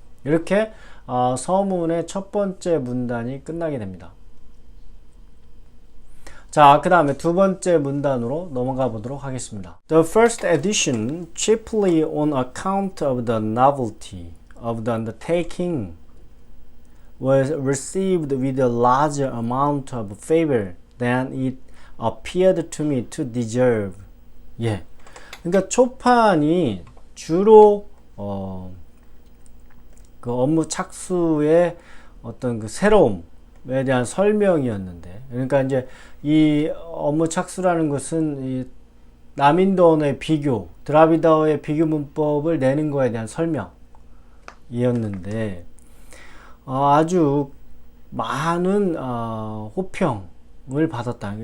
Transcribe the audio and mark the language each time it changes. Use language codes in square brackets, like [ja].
[ko] 이렇게 서문의 첫 번째 문단이 끝나게 됩니다. 자, 그 다음에 두 번째 문단으로 넘어가 보도록 하겠습니다. [en] The first edition, chiefly on account of the novelty of the undertaking, was received with a larger amount of favor than it appeared to me to deserve. [ko] 예. 그러니까 초판이 주로 그 업무 착수의 어떤 그 새로움에 대한 설명이었는데, 그러니까 이제 이 업무 착수라는 것은 이 남인도 언어의 비교, 드라비다어의 비교 문법을 내는 거에 대한 설명이었는데 아주 많은 호평을 받았다.